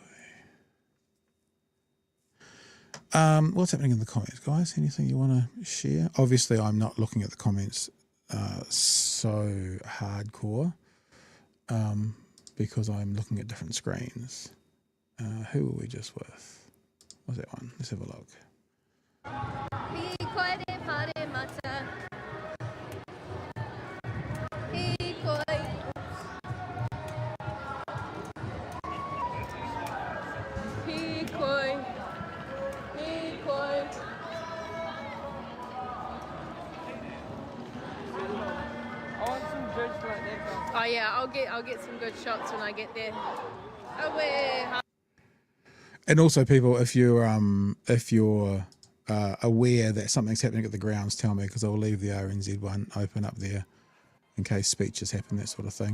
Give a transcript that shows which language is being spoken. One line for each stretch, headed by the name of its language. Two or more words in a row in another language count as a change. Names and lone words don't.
English: What's happening in the comments, guys? Anything you want to share? Obviously, I'm not looking at the comments so hardcore because I'm looking at different screens. Who were we just with? What's that one? Let's have a look. Hikoi de whare mata. Hikoi. Hikoi. Hikoi. Oh yeah, I'll get some good shots when I get there. Away. And also, people, if you're aware that something's happening at the grounds, tell me because I'll leave the RNZ one open up there in case speeches happen, that sort of thing.